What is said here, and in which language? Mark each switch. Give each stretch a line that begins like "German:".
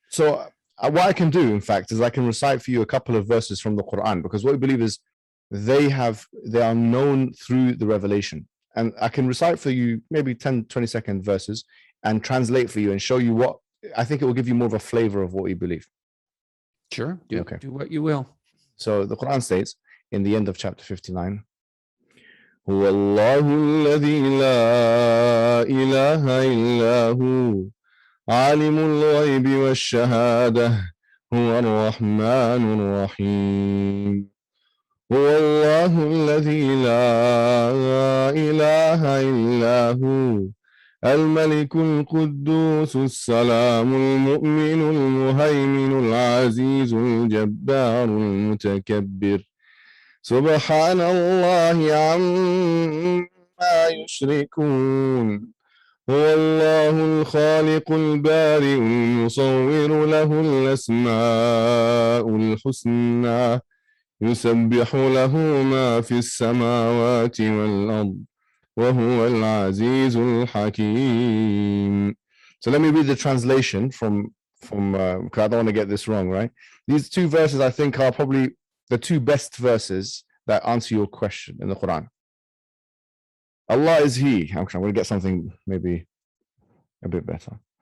English: So what I can do, in fact, is I can recite for you a couple of verses from the Quran, because what we believe is they are known through the revelation. And I can recite for you maybe 10-20 second verses and translate for you and show you what I think it will give you more of a flavor of what we believe. Sure. Do what you will. So the Quran states in the end of chapter 59,
Arabic: هو الله الذي لا إله إلا هو عالم الغيب والشهادة هو الرحمن الرحيم هو الله الذي لا إله إلا هو الملك القدوس السلام المؤمن المهيمن العزيز الجبار المتكبر سبحان الله عما يشركون هو الله الخالق البارئ المصور له الأسماء الحسنى يسبح له ما في السماوات والأرض وهو العزيز الحكيم.
English: So let me read the translation from because I don't want to get this wrong, right? These two verses I think are probably the two best verses that answer your question in the Quran. Allah is He. I'm going to get something maybe a bit better.